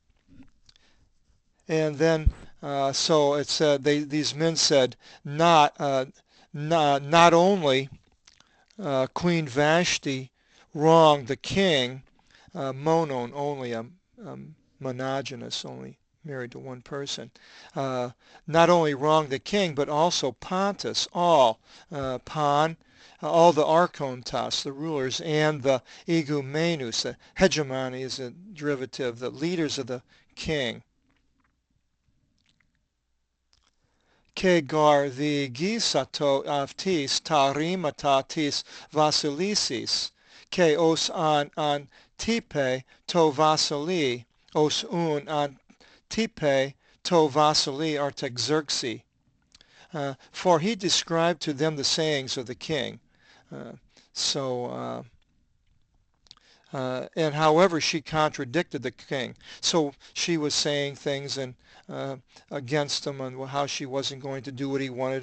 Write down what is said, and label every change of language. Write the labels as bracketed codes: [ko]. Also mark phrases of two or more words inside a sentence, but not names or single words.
[en] And then so it said these men said not only Queen Vashti wronged the king, monon only monogynous, only married to one person, not only wronged the king, but also Pontus, all the archontas, the rulers, and the igumenus, the hegemony is a derivative, the leaders of the king. [el] Καὶ γὰρ διηγήσατο αὐτοῖς τὰ ῥήματα τῆς βασιλίσσης, καὶ ὡς ἀντεῖπε τῷ βασιλεῖ, ὡς οὖν ἀντεῖπε τῷ βασιλεῖ Ἀρταξέρξῃ. [en] For he described to them the sayings of the king. And however she contradicted the king. So she was saying things and against him and how she wasn't going to do what he wanted.